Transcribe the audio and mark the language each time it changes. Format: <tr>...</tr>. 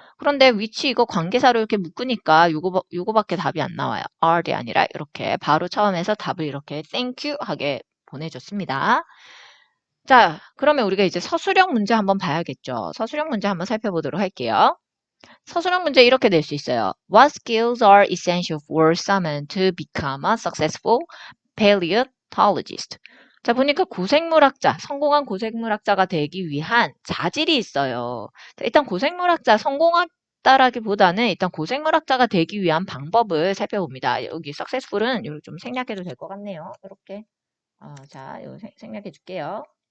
<ko>그런데 which 이거 관계사로 이렇게 묶으니까 요거밖에 답이 안 나와요. are이 아니라 이렇게 바로 처음에서 답을 이렇게</ko> <en>thank you</en> <ko>하게 보내줬습니다. 자, 그러면 우리가 이제 서술형 문제 한번 봐야겠죠. 서술형 문제 한번 살펴보도록 할게요. 서술형 문제 이렇게 낼 수 있어요.</ko> <en>What skills are essential for someone to become a successful paleontologist?</en> <ko>자, 보니까 성공한 고생물학자가 되기 위한 자질이 있어요. 자, 일단 고생물학자, 성공했다라기보다는 일단 고생물학자가 되기 위한 방법을 살펴봅니다. 여기 successful은 이렇게 좀 생략해도 될 것 같네요. 이렇게. 자, 이거 생략해 줄게요.</ko>